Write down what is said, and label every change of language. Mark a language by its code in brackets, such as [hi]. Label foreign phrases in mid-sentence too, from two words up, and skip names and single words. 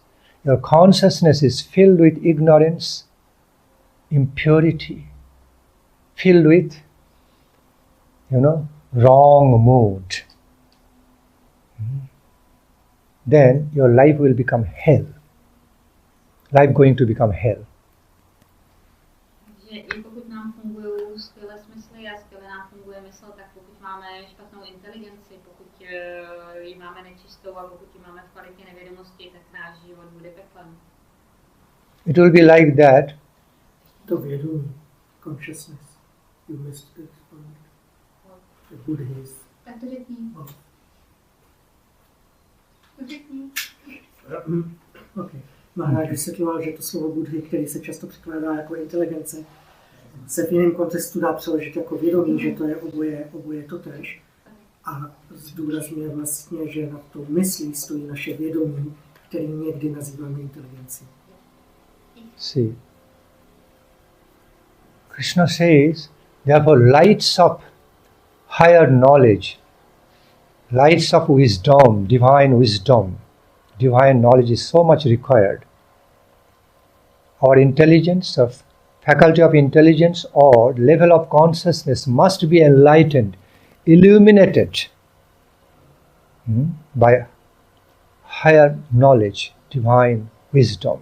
[en] Your consciousness is filled with ignorance, impurity, filled with, wrong mood. Then your life will become hell. Life going to become hell. [cs] Takže i pokud nám fungují skvělé smysly a skvěle nám funguje mysl, tak pokud máme špatnou inteligenci, pokud ji máme nečistou a pokud ji máme v kvalitě nevědomosti, tak náš život bude peklem. [en] It will be like that. [cs] To vědomí, [en] consciousness, you missed it. The Buddhist. [cs] Tak to řekni. To řekni. Okay. Maharaj vysvětloval, že to slovo Buddhy, který se často překládá jako inteligence, se v jiném kontextu dá přeložit jako vědomí, že to je oboje totéž. A zdůrazňuje vlastně, že na to myslí stojí naše vědomí, který někdy nazýváme inteligencí. [en] See, Krishna says, therefore lights up higher knowledge, lights of wisdom, divine knowledge is so much required. Our intelligence, of faculty of intelligence or level of consciousness must be enlightened, illuminated by higher knowledge, divine wisdom.